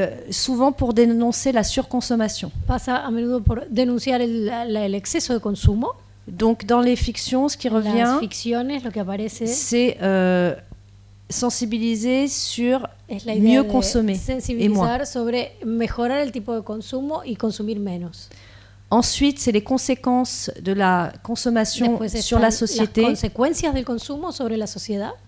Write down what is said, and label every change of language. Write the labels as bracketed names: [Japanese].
[French] souvent pour dénoncer la surconsommation. [Spanish] Pasa a menudo por denunciar el exceso de consumo. [French] Donc, dans les fictions, ce qui revient, c'est sensibiliser sur mieux consommer et moins. [Spanish] Sobre mejorar el tipo de consumo y consumir menos. [French] Ensuite, c'est les conséquences de la consommation sur la société. [Spanish] Las consecuencias del consumo sobre la sociedad.